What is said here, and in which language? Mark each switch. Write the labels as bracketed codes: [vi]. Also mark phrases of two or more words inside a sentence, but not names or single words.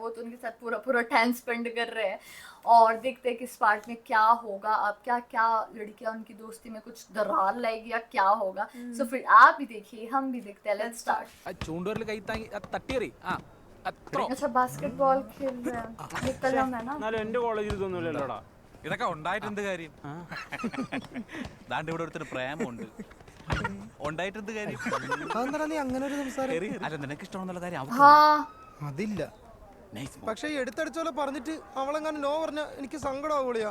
[hi] वो तो उनके साथ पूरा टाइम स्पेंड कर रहे हैं और देखते हैं कि इस पार्ट में क्या होगा। अब क्या लड़कियां उनकी दोस्ती में कुछ दरार लाएगी या क्या होगा। सो फिर आप भी देखिए हम भी देखते हैं। [en] let's start. [hi] अच्छा बास्केटबॉल खेल रहे हैं निकलना है ना। [ml] എന്റെ കോളേജിൽ ഇതൊന്നുമില്ലല്ലോടാ. ഇതൊക്കെ ഉണ്ടായിട്ട് എന്ത് കാര്യം? ദാണ്ട് ഇവിടെ ഒരുത്തന് പ്രേമമുണ്ട്. ഉണ്ടായിട്ട് എന്ത് കാര്യം? അതെന്താ നീ അങ്ങനെ ഒരു സംസാരം? അല്ല നിനക്ക് ഇഷ്ടമാണെന്നുള്ള കാര്യം അതില്ല. പക്ഷെ എടുത്തടിച്ചോലെ പറഞ്ഞിട്ട് അവളെങ്ങാനും നോ പറഞ്ഞ എനിക്ക് സങ്കടമാവൂളിയാ.